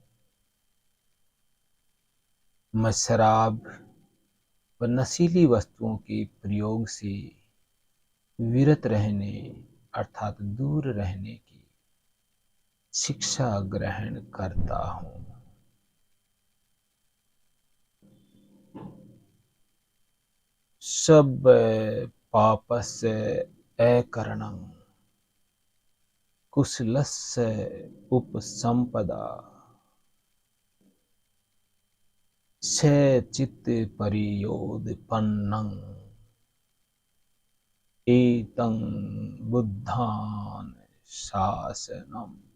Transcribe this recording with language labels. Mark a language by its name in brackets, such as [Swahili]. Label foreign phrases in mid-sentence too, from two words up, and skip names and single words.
[Hindi] मैं शराब व नशीली वस्तुओं के प्रयोग से विरत रहने अर्थात दूर रहने की शिक्षा ग्रहण करता हूँ। [Pali] सब पापस्य अकरणं कुशलस्य उपसंपदा चित्त परियोदपन्नं एतं बुद्धान शासनम्।